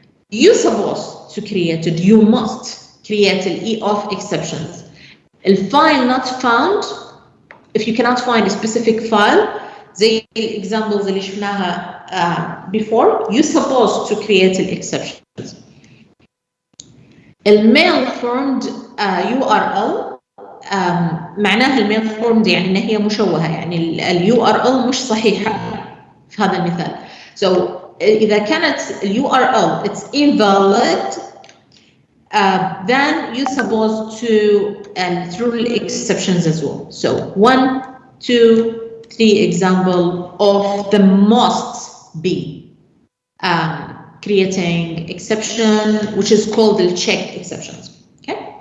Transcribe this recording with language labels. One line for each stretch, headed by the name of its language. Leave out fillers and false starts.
English: You supposed to create it. You must create the EOF exceptions. The file not found. If you cannot find a specific file,
Arabic: زي
English: examples
Arabic: اللي شفناها
English: before, you supposed to create the exceptions.
Arabic: malformed URL معناها malformed يعني إن هي مشوهة، يعني URL مش صحيحة في هذا المثال.
English: So
Arabic: إذا كانت
English: URL it's invalid, then you supposed to throw exceptions as well. So 1, 2, 3 example of the must be creating exception, which is called the checked exceptions. Okay.